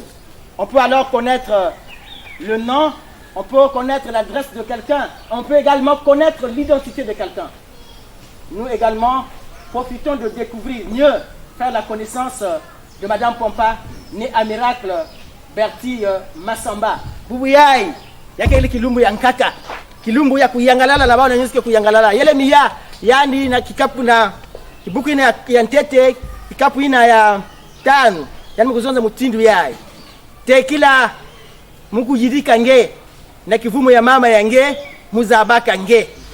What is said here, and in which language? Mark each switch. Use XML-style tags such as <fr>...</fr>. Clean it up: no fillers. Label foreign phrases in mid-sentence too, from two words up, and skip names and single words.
<fr>On peut alors connaître le nom, on peut connaître l'adresse de quelqu'un, on peut également connaître l'identité de quelqu'un. Nous également profitons de découvrir mieux, faire la connaissance de Madame Pompa, née à Miracle, Bertie Massamba.</fr> <ktu>Bubuyai, yakeli kilumbu ya nkaka, kilumbu ya kuyangalala la bao na nyuske kuyangalala. Yele miya, yani na kikapu na kibuku ina ya ntete, kikapu ina ya tanu, yani mkuzonza mutindu yai. Tekila muku yidika nge, na kivumu ya mama ya nge, muzabaka nge.</ktu>